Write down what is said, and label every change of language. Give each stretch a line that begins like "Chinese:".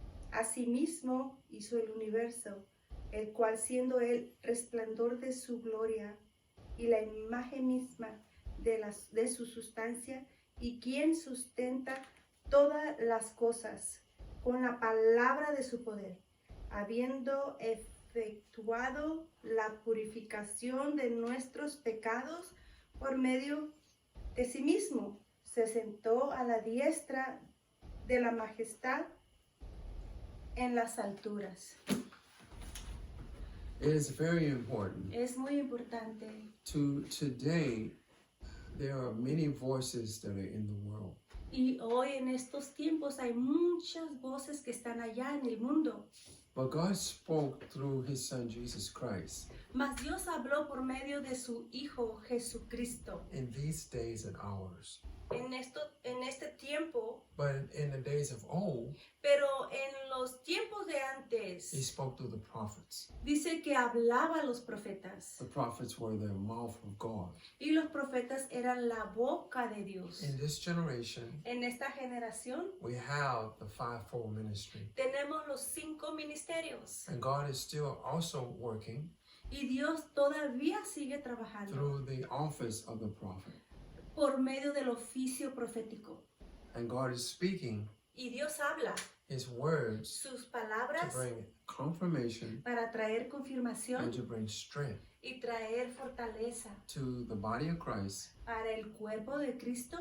Spanish: asimismo hizo el universo, el cual siendo el resplandor de su gloria y la imagen misma de su sustancia, y quien sustenta todas las cosas con la palabra de su poder, habiendo efectuado la purificación de nuestros pecados por medio de sí mismo, se sentó a la diestra de la majestad en las alturas.
English: It is very important.
Spanish: Es muy importante.
English: Today, there are many voices that are in the world.
Spanish: Y hoy en estos tiempos hay muchas voces que están allá en el mundo.
English: But God spoke through his son Jesus Christ.
Spanish: Mas Dios habló por medio de su Hijo Jesucristo.
English: In these days and hours.
Spanish: En este tiempo,
English: But in the days of old,
Spanish: pero en los tiempos de antes,
English: he spoke through the prophets.
Spanish: dice que hablaba a los profetas.
English: The prophets were the mouth of God.
Spanish: Y los profetas eran la boca de Dios.
English: In this generation,
Spanish: En esta generación
English: we have the fivefold ministry.
Spanish: tenemos los 5 ministerios.
English: And God is still also working
Spanish: Y Dios todavía sigue trabajando
English: through the office of the prophet.
Spanish: por medio del oficio profético.
English: And God is speaking
Spanish: Y Dios habla
English: His words
Spanish: sus
English: to
Spanish: palabras
English: bring confirmation
Spanish: para traer
English: and
Spanish: confirmación
English: to bring strength
Spanish: y traer fortaleza
English: to the body of Christ
Spanish: para el cuerpo de Cristo